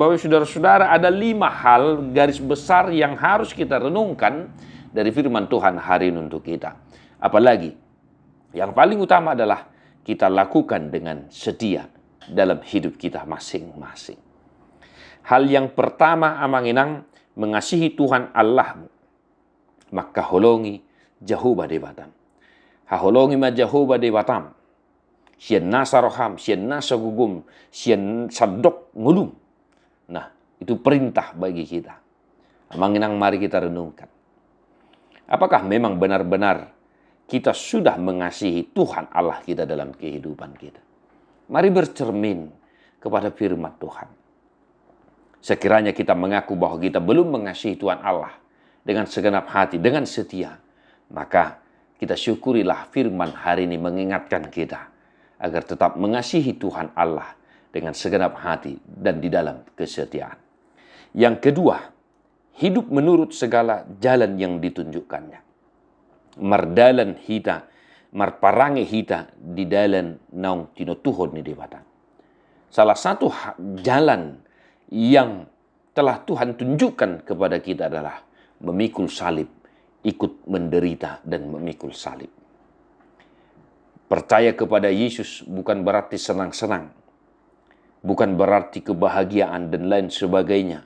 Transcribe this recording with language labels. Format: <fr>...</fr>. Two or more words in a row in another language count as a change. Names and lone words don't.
<id>Bapak saudara-saudara, ada 5 hal garis besar yang harus kita renungkan dari firman Tuhan hari ini untuk kita. Apalagi yang paling utama adalah kita lakukan dengan setia dalam hidup kita masing-masing. Hal yang pertama,</id> <bbc>amang inang,</bbc> <id>mengasihi Tuhan Allahmu.</id> <bbc>Maka holongi Jehovah dewatam. Haholongi ma Jehovah dewatam. Sian nasa roham, sian nasa gugum, sian sadok ngulum.</bbc> <id>Nah, itu perintah bagi kita.</id> <bbc>Amang inang,</bbc> <id>mari kita renungkan. Apakah memang benar-benar kita sudah mengasihi Tuhan Allah kita dalam kehidupan kita? Mari bercermin kepada firman Tuhan. Sekiranya kita mengaku bahwa kita belum mengasihi Tuhan Allah dengan segenap hati, dengan setia, maka kita syukurilah firman hari ini mengingatkan kita agar tetap mengasihi Tuhan Allah dengan segenap hati dan di dalam kesetiaan. Yang kedua, hidup menurut segala jalan yang ditunjukkannya.</id> <bbc>Mardalan hita, marparange hita di dalan naung tinotuhon ni dewata.</bbc> <id>Salah satu jalan yang telah Tuhan tunjukkan kepada kita adalah memikul salib, ikut menderita dan memikul salib. Percaya kepada Yesus bukan berarti senang-senang, bukan berarti kebahagiaan dan lain sebagainya.</id>